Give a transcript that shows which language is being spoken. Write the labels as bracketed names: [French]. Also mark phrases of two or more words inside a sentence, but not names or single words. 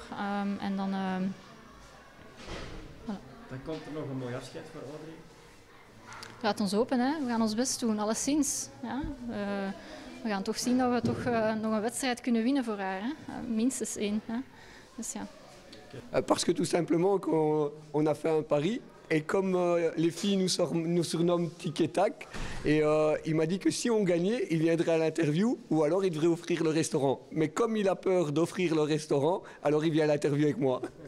[Dutch] En dan... Voilà. Dan komt er nog een mooi afscheid voor Audrey. Laat ons open, hè. We gaan ons best doen, alleszins. Ja. We gaan toch zien dat we toch nog een wedstrijd kunnen winnen voor haar. Hè. Minstens 1. Hè. Dus, ja. [French] Parce que tout simplement, on a fait un pari. Et comme les filles nous surnomment Tic et Tac, et il m'a dit que si on gagnait, il viendrait à l'interview ou alors il devrait offrir le restaurant. Mais comme il a peur d'offrir le restaurant, alors il vient à l'interview avec moi.